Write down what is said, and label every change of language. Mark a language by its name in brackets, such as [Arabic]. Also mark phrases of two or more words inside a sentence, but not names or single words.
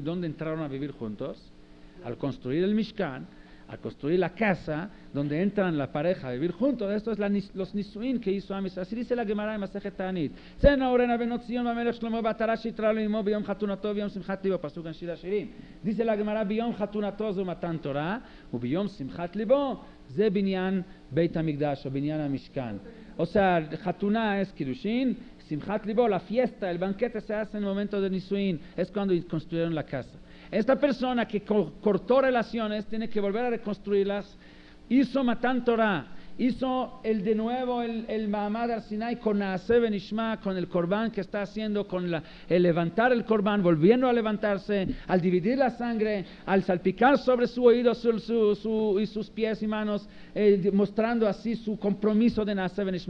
[Spanish] ¿Dónde entraron a vivir juntos? Al construir el Mishkan, al construir la casa, donde entran la pareja a vivir juntos. Esto es los Nisuin que hizo Am Israel. Así dice la Gemara en Masejet Ta'anit. Dice la Gemara, [Hebrew] ביום חתונתו זו מתן תורה וביום שמחת לבו זה בנין בית המקדש או בנין המשכן. [Spanish] O sea, Chatuná es Kiddushin, [Hebrew] שמחת לבו, [Spanish] la fiesta, el banquete se hace en el momento de Nisuin, es cuando construyeron la casa. Esta persona que cortó relaciones tiene que volver a reconstruirlas. Hizo Matan Torah, hizo de nuevo el Mahamad Har Sinai con [Hebrew] נעשה ונשמע, [Spanish] con el Korban que está haciendo, con el levantar el Korban, volviendo a levantarse, al dividir la sangre, al salpicar sobre su oído y sus pies y manos, mostrando así su compromiso de [Hebrew] נעשה ונשמע.